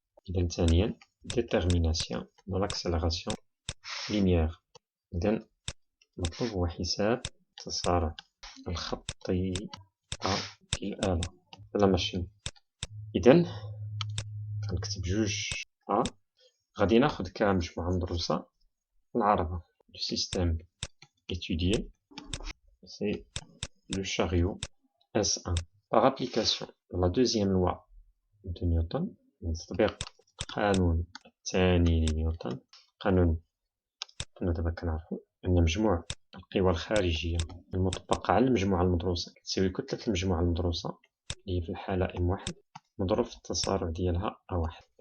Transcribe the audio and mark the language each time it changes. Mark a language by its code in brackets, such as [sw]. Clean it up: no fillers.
[ar] إذا ثانيا [fr] détermination de l'accélération linéaire. [ar] إذا مطلوب هو حساب التسارع الخطي في الآلة لا ماشين. إذن غنكتب جوج غادي ناخد كمجموعة مدروسة العربة. [fr] Le système étudié, c'est le chariot S1. Par application de la deuxième loi de Newton, [ar] تطبيق القانون الثاني لنيوتن، قانون كنا دابا كنعرفو أن مجموع القوى الخارجية المطبقة على المجموعة المدروسة كتساوي كتلة المجموعة المدروسة اللي هي في الحالة M1 مضروب في التسارع ديالها A1.